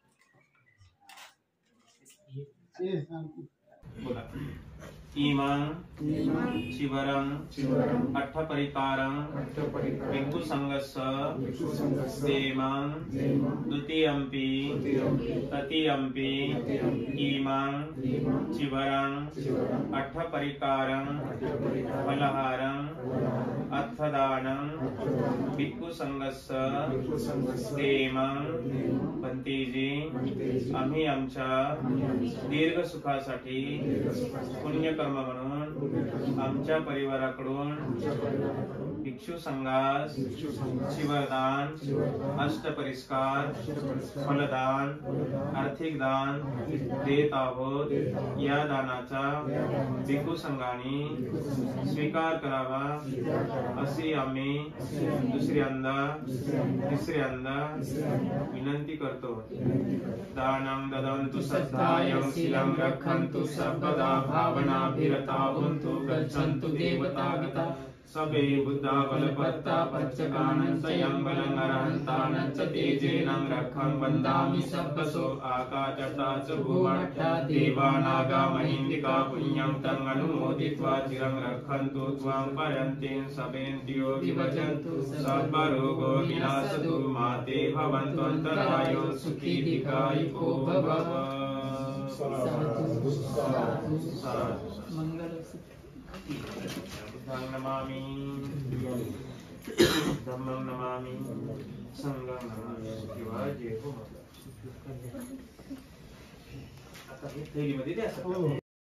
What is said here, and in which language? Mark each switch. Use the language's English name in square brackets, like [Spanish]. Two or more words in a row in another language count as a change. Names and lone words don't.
[Pali] इमां चिवरं अट्ठपरिकारं भिक्षुसङ्घस्य देमं द्वितीयम्पि तृतीयम्पि इमं चिवरं अट्ठपरिकारं फलहारं अर्थदानं भिक्षुसङ्घस्य देमं [Marathi] भंतेजी आम्ही आमच्या दीर्घ सुखासाठी पुण्यकर्म म्हणून आमच्या परिवाराकडून भिक्षू संघास शिवदान अष्टपरिस्कार फलदान आर्थिक दान देत आहोत। या दानाचा भिक्षू संघाने स्वीकार करावा अशी आम्ही दुसऱ्यांदा तिसऱ्यांदा विनंती करतो। [Pali] दानं ददन्तु श्रद्धायं शीलं रक्षन्तु सर्वदा भावनाभिरता भवन्तु गच्छन्तु देवतागता सबे बुद्धा बलपत्ता पच्चकानं स्वयं बलं अरहन्तानं च तेजेनं रक्षं वन्दामि सब्बसो आकाशता च भुवनः देवानागा महिन्दिका पुण्यं तं अनुमोदित्वा चिरं रक्षन्तु त्वां परन्तीं सबेन्द्रियो विभजन्तु सर्वरोगो विनाशतु माते भवन्तु अन्तरायो सुखी दीर्घायुको भव। बुद्धं नमामि धम्मं नमामि संघं नमामि। [Marathi] किंवा जे हो आता हे थैलीमध्ये द्या सगळं।